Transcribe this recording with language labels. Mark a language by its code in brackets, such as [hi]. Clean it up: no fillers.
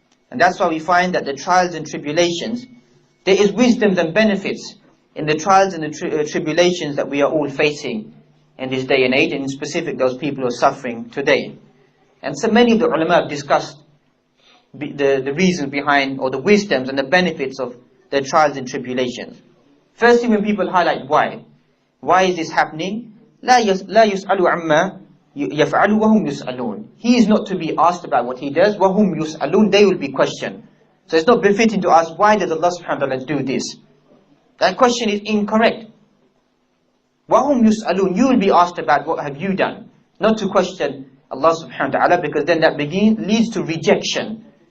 [en] And that's why we find that the trials and tribulations, there is wisdom and benefits in the trials and the tribulations that we are all facing in this day and age, and in specific those people who are suffering today. And so many of the ulama have discussed the reasons behind, or the wisdoms and the benefits of the trials and tribulations. Firstly, when people highlight why is this happening? [ar] لا يسأل عما يفعل وهم يسألون. [en] He is not to be asked about what he does. [ar] وهم يسألون. [en] They will be questioned. So it's not befitting to ask, why does Allah subhanahu wa ta'ala do this? That question is incorrect. [ar] وهم يسألون. [en] You will be asked about what have you done, not to question Allah subhanahu wa ta'ala, because then that leads to rejection.